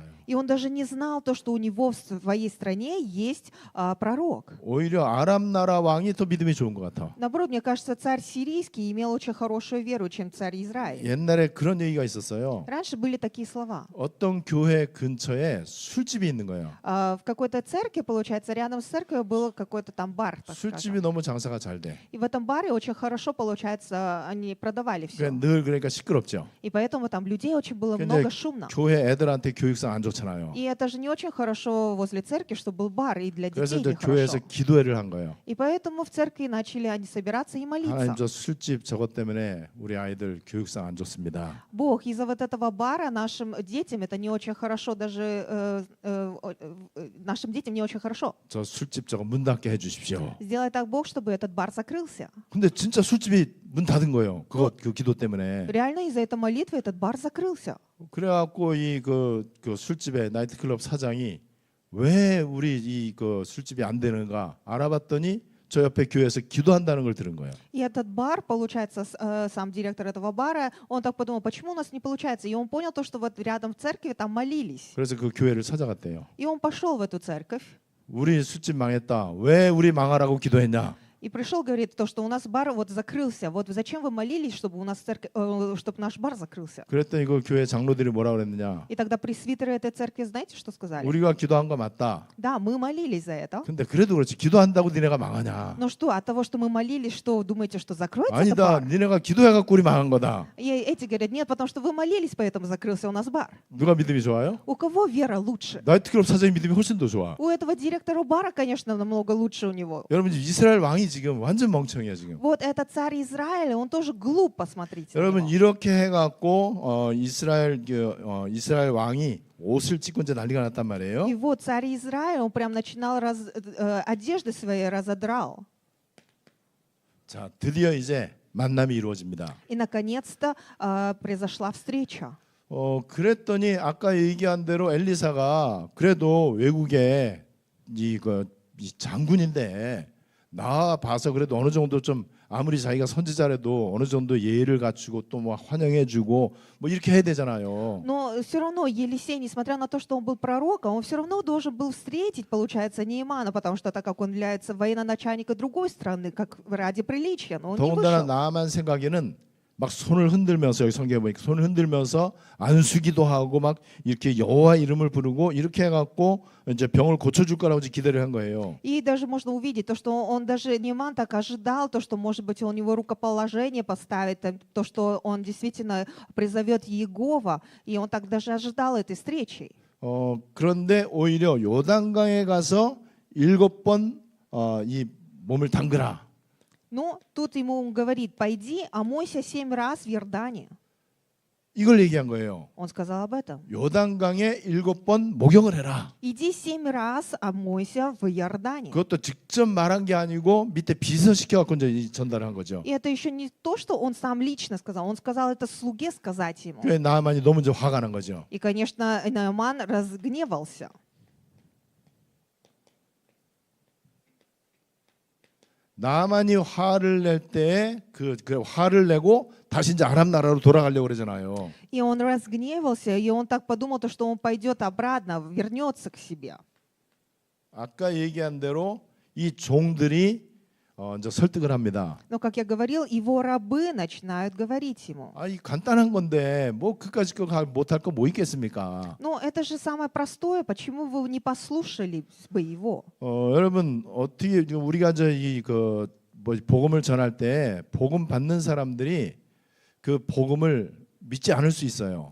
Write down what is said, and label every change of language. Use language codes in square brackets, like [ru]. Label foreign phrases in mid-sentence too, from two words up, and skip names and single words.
[ru] И он даже не знал то, что у него в своей стране есть пророк. [ko] 오히려 아람 나라 왕이 더 믿음이 좋은 것 같아. [ru] Наоборот, мне кажется, царь сирийский имел очень хорошую веру, чем царь Израиль. [ko] 옛날에 그런 얘기가 있었어요. [ru] Раньше были такие слова. [ko] 어떤 교회 근처에 술집이 있는 거예요. [ru] В какой-то церкви, получается, рядом с церковью был какой-то там бар, так [ko] 술집이 [ru] скажем. [ko] 너무 장사가 잘 돼. [ru] И в этом баре очень хорошо, получается, они продавали все. [ko] 늘 그러니까 시끄럽죠. [ru] И поэтому там людей очень было [ko] 근데 [ru] много, шумно. [ko] 교회 애들한테 교육상 안 좋잖아요. [ru] И это же не очень хорошо возле церкви, чтобы был бар, и для [ko] 그래서 [ru] детей [ko] 이제 교회에서 [ru] нехорошо. [ko] 기도회를 한 거예요. [ru] И поэтому в церкви начали они собираться и [ko] 하나님 [ru] молиться. [ko] 저 술집 저것 때문에 우리 아이들 교육상 안 좋습니다. [ru] Бог, из-за вот этого бара нашим детям это не очень хорошо, даже нашим детям не очень хорошо. [ko] 저 술집 저거 문 닫게 해주십시오. [ru] Сделай так, Бог, чтобы этот бар закрылся. [ko] 근데 진짜 술집이 문 닫은 거예요. 그 기도 때문에. [ru] Реально из-за этой молитвы этот бар закрылся. [ko] 그래갖고 그 술집의 나이트클럽 사장이 왜 우리 그 술집이 안 되는가 알아봤더니 저 옆에 교회에서 기도한다는 걸 들은 거예요. [ru] И этот бар, получается, сам директор этого бара, он так подумал, почему у нас не получается? И он понял то, что вот рядом в церкви там молились. [ko] 그래서 그 교회를 찾아갔대요. [ru] И он пошел в эту церковь. [ko] 우리 술집 망했다. 왜 우리 망하라고 기도했냐? [ru] И пришел, говорит, то, что у нас бар вот закрылся. Вот зачем вы молились, чтобы у нас чтобы наш бар закрылся? [ko] 그랬더니 그 교회 장로들이 뭐라 그랬느냐? [ru] И тогда пресвитеры этой церкви, знаете, что сказали? [ko] 우리가 기도한 거 맞다. [ru] Да, мы молились за это. [ko] 근데 그래도 그렇지 기도한다고 니네가 망하냐? [ru] Но что, от того, что мы молились, что думаете, что закроется этот [ko] 아니다. [ru] бар? [ko] 니네가 기도해갖고 우리 망한 거다. [ru] И эти говорят, нет, потому что вы молились, поэтому закрылся у нас бар. [ko] 누가 믿음이 좋아요? [ru] У кого вера лучше? [ko] 나이트클럽 사장님 믿음이 훨씬 더 좋아. [ru] У этого директора бара, конечно, намного лучше у него. [ko] 여러분 지금 이스라엘 왕이 지금 완전 멍청이야 지금. [ru] Вот этот царь Израиля, он тоже глуп, посмотрите. на [ko] 여러분 [ru] него. [ko] 이렇게 해갖고 이스라엘 왕이 옷을 찢고 이제 난리가 났단 말이에요. [ru] И вот царь Израиля, он прям начинал одежды свои разодрал. [ko] 자 드디어 이제 만남이 이루어집니다. [ru] И наконец-то произошла встреча. [ko] 그랬더니 아까 얘기한 대로 엘리사가 그래도 외국에 이 장군인데 나 봐서 그래도 어느 정도 좀 아무리 자기가 선지자라도 어느 정도 예의를 갖추고 또 뭐 환영해주고 뭐 이렇게 해야 되잖아요. [ru] Но все равно Елисей, несмотря на то, что он был пророком, он все равно должен был встретить, получается, Неемана, потому что так как он является военачальником другой страны, как ради приличия, но он не [ko] 더군다나 [ru] вышел. [ko] 나만 생각에는 막 손을 흔들면서 여기 성경에 보니까 손을 흔들면서 안수기도 하고 막 이렇게 여호와 이름을 부르고 이렇게 해갖고 이제 병을 고쳐줄 거라고 이제 기대를 한 거예요. [ru] И даже можно увидеть то, что он даже Нееман так ожидал, то, что, может быть, он его рукоположение поставит, то, что он действительно призовет Иегова, и он так даже ожидал этой встречи. [ko] 그런데 오히려 요단강에 가서 7번 이 몸을 담그라. [ru] Но тут ему говорит, пойди, омойся 7 раз в Иордане. [ko] 이걸 얘기한 거예요. [ru] Он сказал об этом. [ko] 요단강에 7번 목욕을 해라. [ru] Иди 7 раз омойся в Иордане. [ko] 그것도 직접 말한 게 아니고 밑에 비서시켜갖고 이제 전달한 거죠. [ru] И это еще не то, что он сам лично сказал. Он сказал это слуге сказать ему. [ko] 그래 나만이 너무 이제 화가 난 거죠. [ru] И, конечно, Нааман разгневался. [ko] 나만이 화를 낼 때 그 화를 내고 다시 이제 아람 나라로 돌아가려고 그러잖아요. [ru] И он разгневался, и он так подумал, что он пойдет обратно, вернется к себе. [ko] 아까 얘기한 대로 이 종들이 이제 설득을 합니다. [ru] Но, как я говорил, его рабы начинают говорить ему. [ko] 이 간단한 건데 뭐 그까짓 거 못할 거 뭐 있겠습니까? [ru] Ну, это же самое простое. Почему вы не послушали бы его? [ko] 여러분 어떻게 우리가 이제 뭐 복음을 전할 때 복음 받는 사람들이 그 복음을 믿지 않을 수 있어요.